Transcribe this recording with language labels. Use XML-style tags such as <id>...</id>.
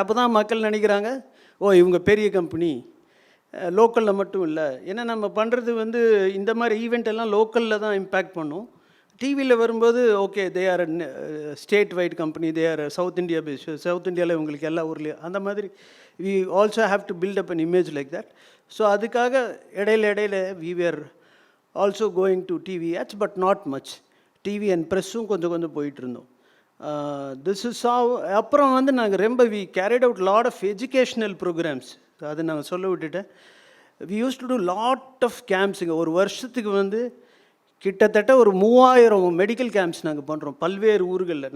<ta>அப்போ தான் மக்கள் நினைக்கிறாங்க, இவங்க பெரிய கம்பெனி, லோக்கலில் மட்டும் இல்லை. ஏன்னா நம்ம பண்ணுறது வந்து இந்த மாதிரி ஈவெண்ட் எல்லாம் லோக்கலில் தான் இம்பேக்ட் பண்ணும். டிவியில் வரும்போது</ta> <en>They are state wide company, they are south India base.</en> <ta>South இந்தியாவில் உங்களுக்கு எல்லா ஊர்லேயும் அந்த மாதிரி</ta> <en>We also have to build up an image like that. So</en> <ta>அதுக்காக இடையில</ta> <en>we were also going to TV ads, but not much.</en> <ta>TV and ப்ரெஸ்ஸும் கொஞ்சம் போயிட்டு இருந்தோம். திஸ் இஸ் அப்புறம் வந்து நாங்கள் ரொம்ப</ta> <en>We carried out lot of educational programmes.</en> <ta>அதை நாங்கள் சொல்ல விட்டுட்டேன்.</ta> <en>We use to do lot of கேம்ப்ஸுங்க.</en> <ta>ஒரு வருஷத்துக்கு வந்து கிட்டத்தட்ட ஒரு 3000 மெடிக்கல் கேம்ப்ஸ் நாங்கள் பண்ணுறோம் பல்வேறு ஊர்களில்.</ta>